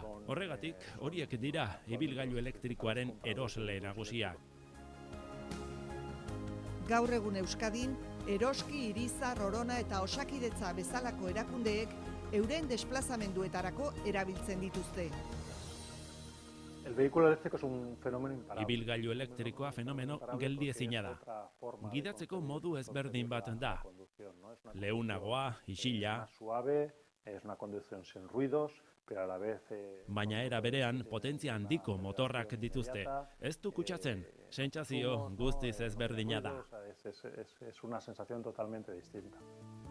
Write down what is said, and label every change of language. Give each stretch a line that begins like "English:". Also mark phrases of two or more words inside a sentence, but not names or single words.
Basque: Horregatik, horiek dira ibilgailu elektrikoaren erosle nagusia. Gaur egun Euskadin, Eroski, Irizar, Orona eta Osakidetza bezalako erakundeek euren desplazamenduetarako erabiltzen dituzte.
Spanish: El vehículo eléctrico es un fenómeno imparable.
Basque: Ibilgailu elektrikoa fenomeno geldiezina da. Gidatzeko modu ezberdin bat da. Leunagoa, isila.
Spanish: Suave, es una conducción sin ruidos, pero a la vez
Basque: baina era berean potentzia handiko motorrak dituzte. Ez du kutsatzen, sentsazio guztiz ezberdina da.
Spanish: Es una sensación totalmente distinta.